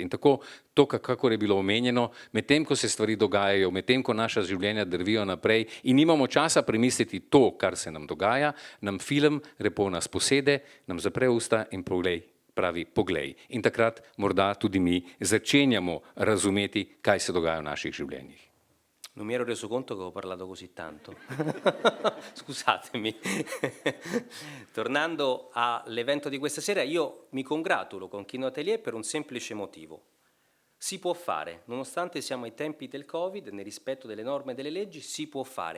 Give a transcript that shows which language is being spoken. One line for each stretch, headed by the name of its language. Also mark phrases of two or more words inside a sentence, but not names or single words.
Slovenian: In tako, to, kakor je bilo omenjeno, medtem ko se stvari dogajajo, medtem ko naša življenja drvijo naprej in nimamo časa premisliti to, kar se nam dogaja, nam film lepo nas posede, nam zapre usta in pravi poglej. In takrat morda tudi mi začenjamo razumeti, kaj se dogaja v naših življenjih.
Italian: Non mi ero reso conto che ho parlato così tanto. Scusatemi. Tornando all'evento di questa sera, io mi congratulo con Kino Atelier per un semplice motivo. Si può fare, nonostante siamo ai tempi del Covid, nel rispetto delle norme e delle leggi, si può fare.